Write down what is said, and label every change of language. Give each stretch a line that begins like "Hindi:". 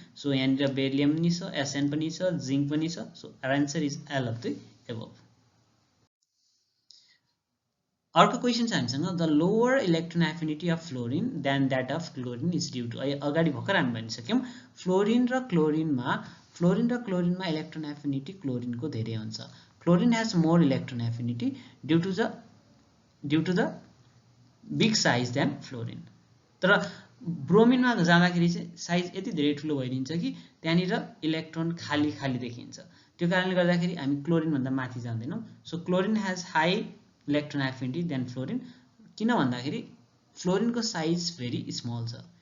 Nepali: So यहाँनिर beryllium पनि छ, SN पनि छ, जिंक पनि छ।
English: So answer is all of the above.
Nepali: अर्को क्वेसन छ हामीसँग,
English: The lower electron affinity of fluorine than that of chlorine is due to.
Nepali: अगाडि भर्खर हामी भनिसक्यौँ, फ्लोरिन र क्लोरिनमा इलेक्ट्रोन एफिनिटी क्लोरिनको धेरै हुन्छ।
English: Chlorine has more electron affinity due to the big size than fluorine।
Nepali: तर ब्रोमिनमा जाँदाखेरि चाहिँ साइज यति धेरै ठुलो भइदिन्छ कि त्यहाँनिर इलेक्ट्रोन खाली देखिन्छ, त्यो कारणले गर्दाखेरि हामी क्लोरिन भन्दा माथि जाँदैनौं
English: so chlorine has high electron affinity than fluorine
Nepali: किन भन्दाखेरि फ्लोरिनको साइज
English: very small
Nepali: छ